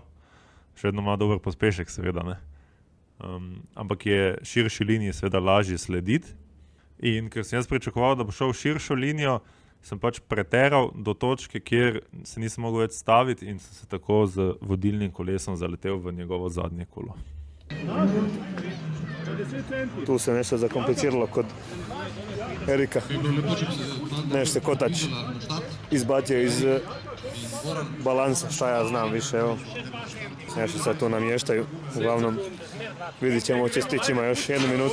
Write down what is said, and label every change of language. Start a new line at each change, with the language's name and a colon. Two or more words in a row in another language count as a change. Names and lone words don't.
Slovenian: Še vedno ima dober pospešek, seveda, ne. Ampak je širši liniji seveda lažje slediti. In ker sem jaz pričakoval, da bo šel širšo linijo, sem pač preteral do točke, kjer se nisem mogel več staviti in sem se tako z vodilnim kolesom zaletel v njegovo zadnje kolo.
Croatian: Tu se nešto zakompliciralo kod Erika. Nešto kotač izbacio iz balansa, šta ja znam više, evo. Nešto sad tu namještaju, uglavnom vidit ćemo, će stići, ima još 1 minutu.